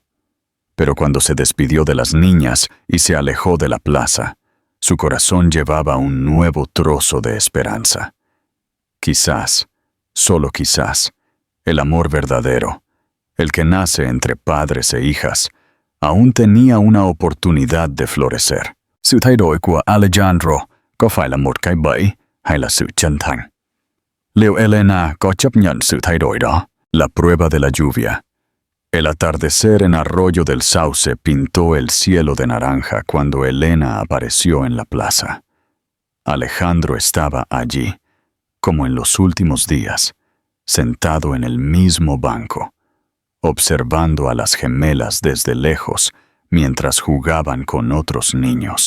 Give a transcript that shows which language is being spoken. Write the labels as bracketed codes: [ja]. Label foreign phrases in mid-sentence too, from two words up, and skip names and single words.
[es] Pero cuando se despidió de las niñas y se alejó de la plaza, su corazón llevaba un nuevo trozo de esperanza. Quizás, solo quizás, el amor verdadero, el que nace entre padres e hijas, aún tenía una oportunidad de florecer. [vi] Sự thay đổi của Alejandro có phải là một cái bẫy hay là sự chân thành? Liệu Elena có chấp nhận sự thay đổi đó? [es] La prueba de la lluvia. El atardecer en Arroyo del Sauce pintó el cielo de naranja cuando Elena apareció en la plaza. Alejandro estaba allí, como en los últimos días, sentado en el mismo banco, observando a las gemelas desde lejos mientras jugaban con otros niños.